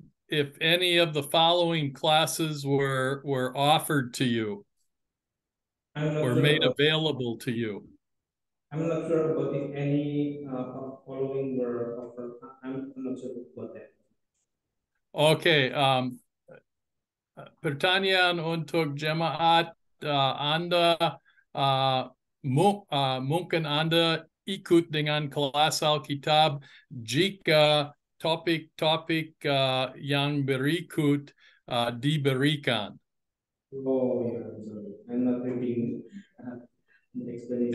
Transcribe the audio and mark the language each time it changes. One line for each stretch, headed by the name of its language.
English: If any of the following classes were offered to you or made available to you? I'm not sure about if any following were offered. I'm not sure about that.
Indonesian: Okay, pertanyaan untuk jemaat Anda mungkin Anda ikut dengan kelas Alkitab jika topik-topik yang berikut diberikan.
English: Oh yeah, sorry. I'm not reading the explanation.